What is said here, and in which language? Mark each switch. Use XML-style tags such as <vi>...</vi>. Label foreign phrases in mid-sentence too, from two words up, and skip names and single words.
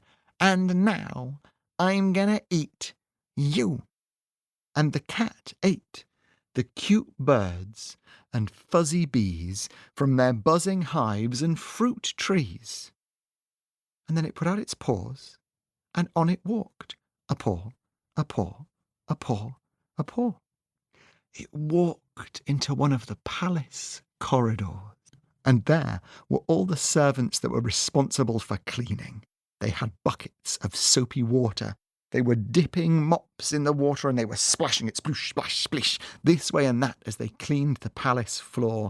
<en>And now I'm gonna eat you." And the cat ate the cute birds and fuzzy bees from their buzzing hives and fruit trees. And then it put out its paws, and on it walked, a paw, a paw, a paw, a paw. It walked into one of the palace corridors, and there were all the servants that were responsible for cleaning. They had buckets of soapy water. They were dipping mops in the water, and they were splashing it, sploosh, splash, splish, this way and that as they cleaned the palace floor.</en>